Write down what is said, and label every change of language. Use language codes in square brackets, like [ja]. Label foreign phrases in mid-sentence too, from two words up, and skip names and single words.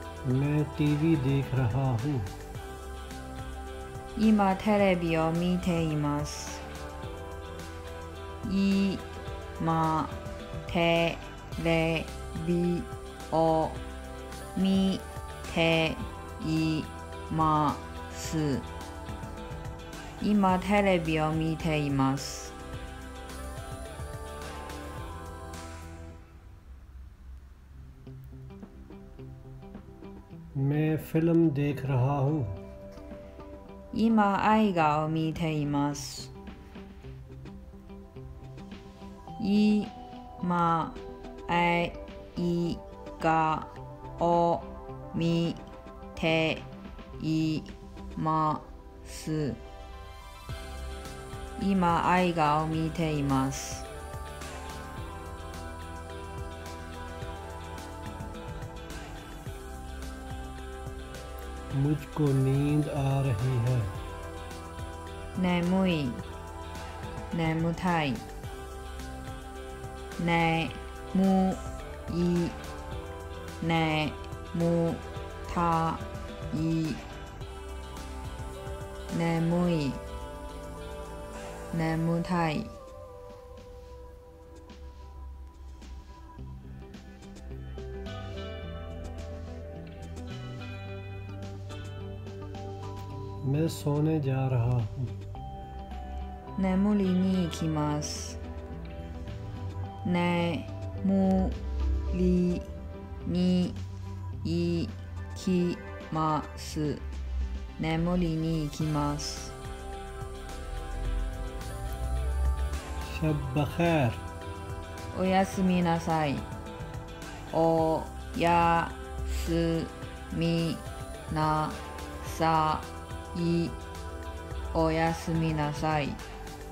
[ur] میں ٹی وی دیکھ رہا ہوں. [ja] 今テレビを見ています。今テレビを見ています。今テレビを見ています。 [ur] میں فلم دیکھ رہا ہوں. [ja] 今映画を見ています。今映画を見ています。今映画を見ています。 [ur] مجھ کو نیند آ رہی ہے. [ja] 眠い、眠たい。眠い、眠たい。眠い、眠たい。 [ur] میں سونے جا رہا ہوں. [ja] 眠りに行きます。眠りに行きます。眠りに行きます。 [ur] شب بخیر. [ja] おやすみなさい。おやすみなさい。おやすみなさい。